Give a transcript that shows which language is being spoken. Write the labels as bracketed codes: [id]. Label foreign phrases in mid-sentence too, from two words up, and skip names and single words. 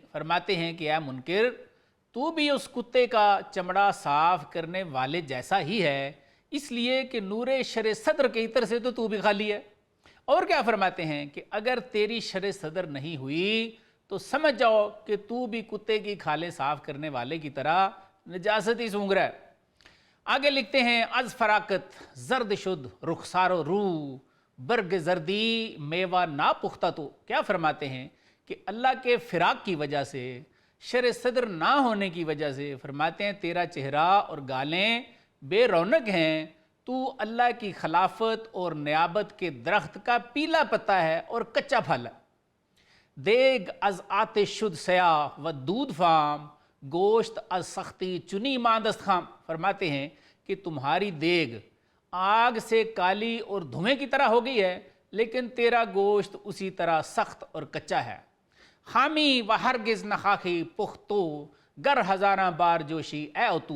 [ur] فرماتے ہیں کہ اے منکر تو بھی اس کتے کا چمڑا صاف کرنے والے جیسا ہی ہے، اس لیے کہ نور شر صدر کے عطر سے تو بھی خالی ہے۔ اور کیا فرماتے ہیں کہ اگر تیری شر صدر نہیں ہوئی تو سمجھ جاؤ کہ تو بھی کتے کی کھالیں صاف کرنے والے کی طرح نجاست ہی سونگ رہا ہے۔ آگے لکھتے ہیں [fa] از فراقت زرد شد رخسار و رو برگ زردی میوہ نا پختہ تو۔ [ur] کیا فرماتے ہیں کہ اللہ کے فراق کی وجہ سے، شر صدر نہ ہونے کی وجہ سے، فرماتے ہیں تیرا چہرہ اور گالیں بے رونق ہیں، تو اللہ کی خلافت اور نیابت کے درخت کا پیلا پتا ہے اور کچا پھل ہے۔ [fa] دیگ از آتش شد سیاہ و دودھ فام، گوشت از سختی چنی ماندست خام۔ [ur] فرماتے ہیں کہ تمہاری دیگ آگ سے کالی اور دھویں کی طرح ہو گئی ہے، لیکن تیرا گوشت اسی طرح سخت اور کچا ہے۔ [fa] خامی و ہرگز نخاخی پختو گر ہزاراں بار جوشی اے او تو۔